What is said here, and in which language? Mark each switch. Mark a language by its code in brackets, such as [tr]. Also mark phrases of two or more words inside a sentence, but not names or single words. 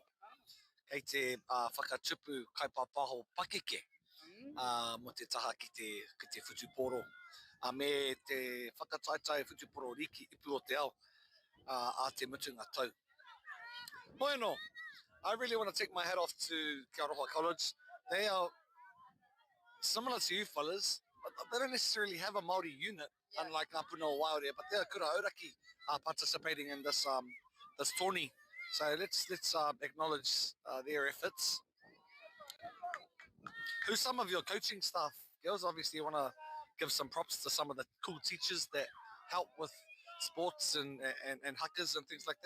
[mi] Kei te whakatupu kaupapa pakeke mo te taha ki te whutuporo. Me te whakataitai whutuporo riki ipu o te ao a te mutunga tau. [en] Bueno, I really want to take my hat off to Te Aroha College. They are similar to you fellas, but they don't necessarily have a Māori unit, unlike Ngā Puna o Waiore, but they're [mi] kura auraki [en] participating in this this tourney. So let's acknowledge their efforts. Who's some of your coaching staff? Girls, obviously you want to give some props to some of the cool teachers that help with sports and hakas and things like that.